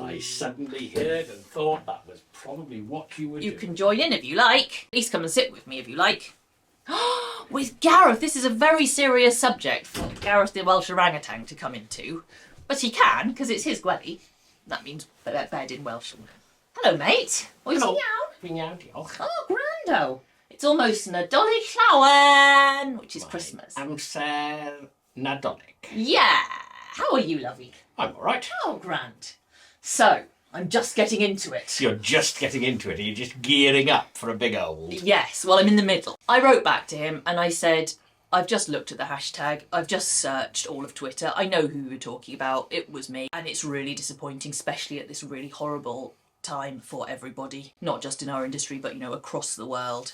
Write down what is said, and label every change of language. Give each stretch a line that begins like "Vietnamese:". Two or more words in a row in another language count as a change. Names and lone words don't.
English: I suddenly heard and thought that was probably what you would do. You can join in if you like. At least come and sit with me if you like. With Gareth, this is a very serious subject for Gareth the Welsh orangutan to come into. But he can, because it's his gwelly. That means bed in Welsh. Hello, mate.
Welsh: Oes
English: Hello.
Welsh: ti'n iawn? Fi'n iawn, diolch.
English: Oh, grando. It's almost
Welsh: Nadolig Llawen,
English: which is Christmas.
Welsh: Amser Nadolig.
English: Yeah. How are you, lovey? I'm all right. Oh, grand. So, I'm just getting into it. You're just getting into it. Are you just gearing up for a big old? Yes, well, I'm in the middle. I wrote back to him and I said, I've just looked at the hashtag, I've just searched all of Twitter, I know who you were talking about, it was me, and it's really disappointing, especially at this really horrible time for everybody, not just in our industry, but, you know, across the world.